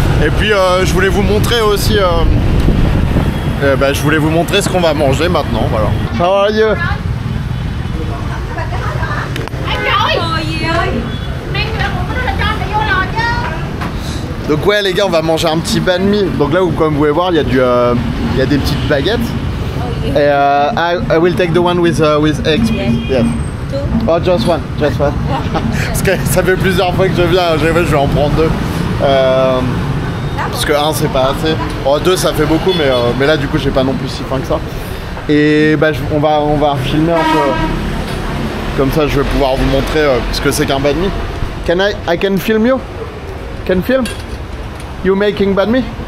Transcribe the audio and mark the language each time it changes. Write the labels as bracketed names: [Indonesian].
[French] Et puis je voulais vous montrer aussi je voulais vous montrer ce qu'on va manger maintenant, voilà. [English] How are you? [French] Donc ouais les gars, on va manger un petit banh mi. Donc là, comme vous pouvez voir, il y a des petites baguettes. [English] Et I will take the one with eggs. Yes. Oh, just one. [French] Parce que ça fait plusieurs fois que je viens, je vais en prendre deux. Parce que un c'est pas assez. Oh, deux ça fait beaucoup, mais là du coup j'ai pas non plus si faim que ça. Et on va filmer un peu. Comme ça je vais pouvoir vous montrer ce que c'est qu'un banh mi. [English] I can film you? Can film? You making banh mi?